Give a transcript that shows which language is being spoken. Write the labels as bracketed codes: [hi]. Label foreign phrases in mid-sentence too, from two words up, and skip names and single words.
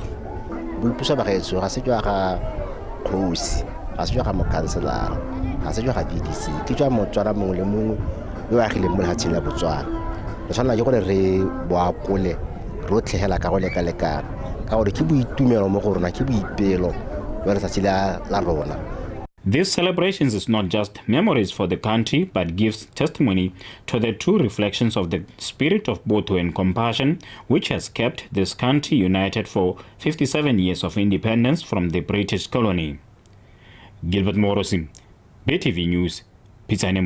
[tn] boipuso ba gaetso ga se jwa ga khosi ga se jwa ga mokanselara ga se jwa ga VDC ke jwa motswara mongwe le mongwe yo a gile mo lehatsheng la Botswana re tshwana ke gore re boapole rotlhe hela ka go leka ka gore ke boitumelo mo go rona ke boipelo yo re tsatsi la rona. [en] These celebrations is not just memories for the country, but gives testimony to the true reflections of the spirit of Botho and compassion, which has kept this country united for 57 years of independence from the British colony. Gilbert Morosi, BTV News, Pisanimolopo.